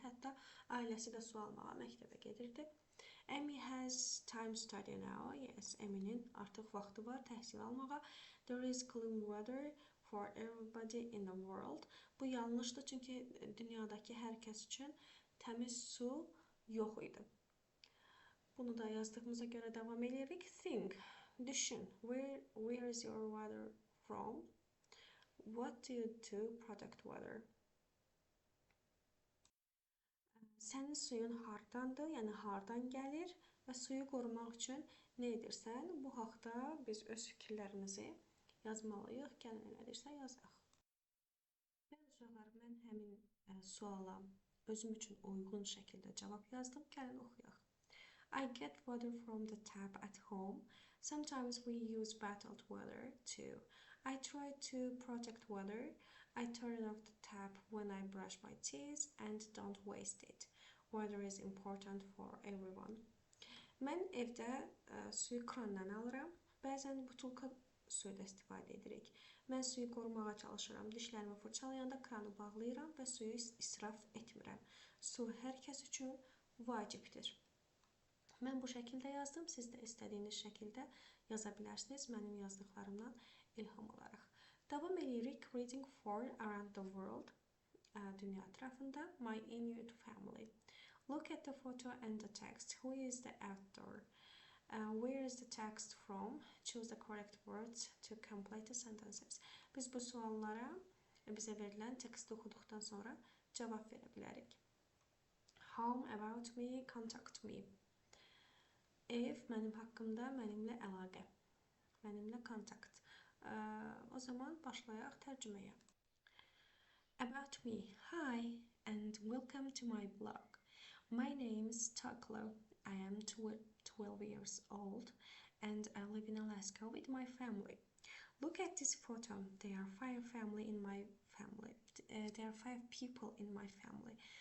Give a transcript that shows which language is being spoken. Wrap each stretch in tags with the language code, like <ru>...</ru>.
<az>Hətta ailəsi də su almağa məktəbə gedirdi.</az> <en>Amy has time to study now.</en> <az>Yes, Amy'nin artıq vaxtı var təhsil almağa.</az> <en>There is clean water for everybody in the world.</en> <az>Bu yanlışdır çünki dünyadakı hər kəs üçün təmiz su yox idi. Bunu da yazdığımıza görə davam edirik.</az> <en>Think, düşün. Where is your water from? What do you do protect water?</en> <az>Sənin suyun hardandır, yəni hardan gəlir və suyu qorumaq üçün nə edirsən? Bu haqda biz öz fikirlərimizi yazmalıyıq. Gəlin elədirsə yazaq. Bəli uşaqlar, mən həmin suala özüm üçün uyğun şəkildə cavab yazdım. Gəlin oxuyaq.</az> <en>I get water from the tap at home. Sometimes we use bottled water too. I try to protect water. I turn off the tap when I brush my teeth and don't waste it. Water is important for everyone.</en> <az>Mən evdə suyu krandan alıram. Bəzən butulka suyu da istifadə edirik. Mən suyu qorumağa çalışıram. Dişlərimi fırçalayanda kranı bağlayıram və suyu israf etmirəm. Su hər kəs üçün vacibdir. Mən bu şəkildə yazdım. Siz də istədiyiniz şəkildə yaza bilərsiniz. Mənim yazdıqlarımdan ilham alaraq. Davam edirik.</az> <en>Reading for around the world.</en> <az>Dünya ətrafında.</az> <en>My Inuit family. Look at the photo and the text. Who is the actor? Where is the text from? Choose the correct words to complete the sentences.</en> <az>Biz bu suallara bizə verilən teksti oxuduqdan sonra cavab verə bilərik.</az> <en>Home, about me, contact me.</en> <az>Ev mənim haqqımda, mənimlə əlaqə, mənimlə kontakt. O zaman başlayaq tərcüməyə.</az> <en>About me. Hi and welcome to my blog. My name is Taklo. I am 12 years old and I live in Alaska with my family. Look at this photo. There are 5 family in my family. There are 5 people in my family.</en>